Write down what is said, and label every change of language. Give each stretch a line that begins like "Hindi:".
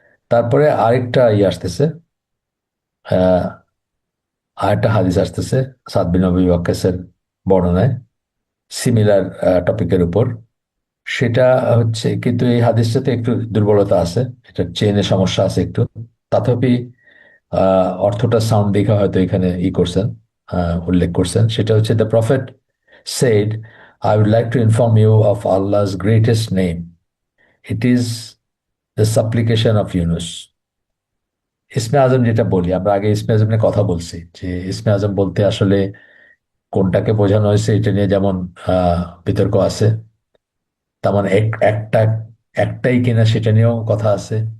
Bangla: তারপরে আরেকটা ই আসতেছে, আহ আরেকটা হাদিস আসতেছে সাদ বিন আবি ওয়াক্কাসের বর্ণনায়, সিমিলার টপিকের উপর। সেটা হচ্ছে, কিন্তু এই হাদিসটাতে একটু দুর্বলতা আছে, এটা চেনে সমস্যা আছে একটু। তথাপি অর্থটা সাউন্ড দেখে হয়তো এখানে ই করছেন, উল্লেখ করছেন। সেটা হচ্ছে,
English: The prophet said, I would like to inform you of Allah's greatest name. It is the supplication of Yunus.
Bangla: ইসমে আজম যেটা বলি, আমরা আগে ইসমে আজম নিয়ে কথা বলছি, যে ইসমে আজম বলতে আসলে কোনটাকে বোঝানো হয়েছে এটা নিয়ে যেমন বিতর্ক আছে, তেমন একটা একটাই কিনা সেটা নিয়েও কথা আছে।